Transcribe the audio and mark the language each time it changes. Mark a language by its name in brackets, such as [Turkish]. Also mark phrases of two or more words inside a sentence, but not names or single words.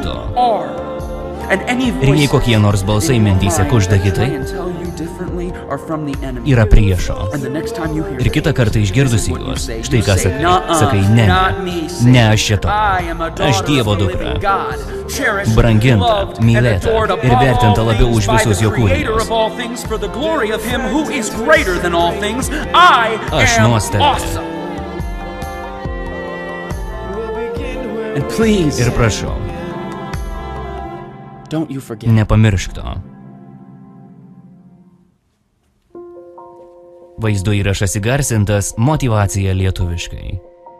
[English] you [Lithuanian] tu. [English] are. And any [Lithuanian] Ir jei [English] voices [Lithuanian] kokie nors balsai [English] in your [Lithuanian] mintyse [English] mind [Lithuanian] kužda [English] that try [Lithuanian] kitai, [English] and tell you differently are from the enemy. [Lithuanian] yra priešo. [English] And the next time you hear [Lithuanian] Ir kitą kartą išgirdusi [English] what you [Lithuanian] juos, [English] say. [Lithuanian] štai [English] You [Lithuanian] ką [English] say, [Lithuanian] sakai. [English] "Nuh-uh, [Lithuanian] Sakai, ne, [English] not me, say, [Lithuanian] ne aš šito. [English] I am a [Lithuanian] Aš [English] daughter [Lithuanian] Dievo [English] of the [Lithuanian] dukra. [English] living God, cherished, [Lithuanian] Branginta, [English] loved, and [Lithuanian] mylėta [English] adored [Lithuanian] ir [English] above [Lithuanian] vertinta [English] all [Lithuanian] labiau [English] things [Lithuanian] už [English] by [Lithuanian] visus [English] the [Lithuanian] jo [English] Creator [Lithuanian] kūrinius. [English] of all things for the glory of Him who is greater than all things. I [Lithuanian] Aš [English] am [Lithuanian] nuostabi. [English] awesome. And please, [Lithuanian] Ir prašau, [English] don't you forget. [Lithuanian] nepamiršk to. Vaizdo įrašas įgarsintas Motyvacija lietuviškai.